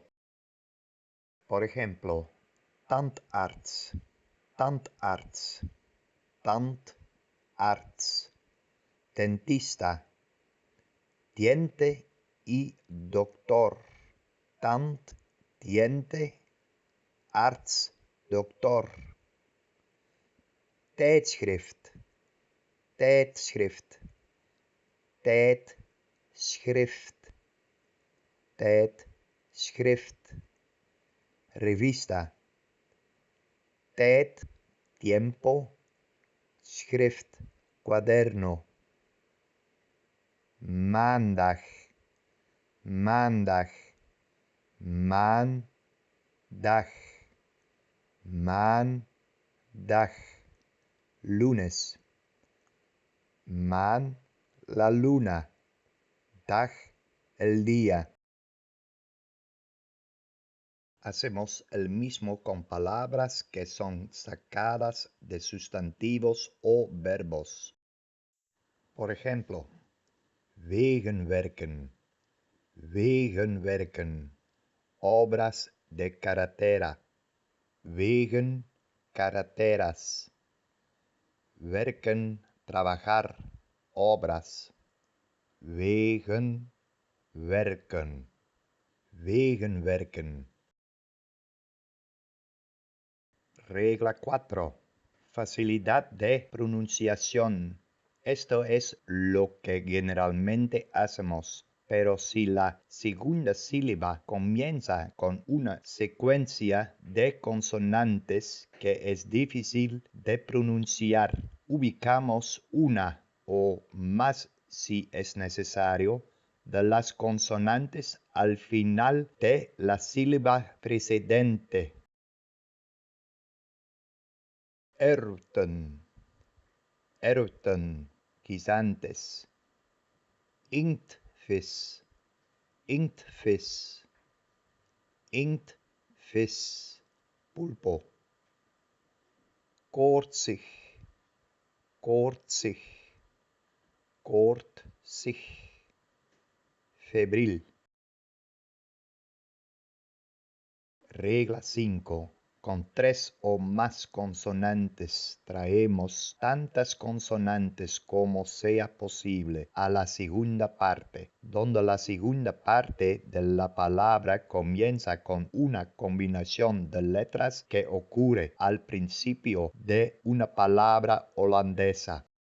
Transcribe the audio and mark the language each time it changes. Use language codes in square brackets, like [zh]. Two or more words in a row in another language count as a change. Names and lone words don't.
[es] Por ejemplo, [nl] tandarts, tandarts, tandarts, [es] dentista, diente y doctor, tant, diente, arts, doctor. [nl] Tijdschrift, tijdschrift, tijdschrift, tijdschrift. [es] Revista, tijd, tiempo, schrift, cuaderno. [nl] Maandag, maandag, maandag, maandag. [es] Lunes, maan, la luna, dag, el día. Hacemos el mismo con palabras que son sacadas de sustantivos o verbos. Por ejemplo, [nl] wegenwerken, wegenwerken, [es] obras de carretera, wegen, carreteras, werken, trabajar, obras, [nl] wegen, werken, wegenwerken. [es] Regla 4. Facilidad de pronunciación. Esto es lo que generalmente hacemos, pero si la segunda sílaba comienza con una secuencia de consonantes que es difícil de pronunciar, ubicamos una o más, si es necesario, de las consonantes al final de la sílaba precedente. [nl] Erwten, erwten, guisantes. Inktvis, inktvis, inktvis, pulpo. Koortsig, koortsig, koortsig, [es] febril. Regla 5. Con tres o más consonantes traemos tantas consonantes como sea posible a la segunda parte, donde la segunda parte de la palabra comienza con una combinación de letras que ocurre al principio de una palabra holandesa.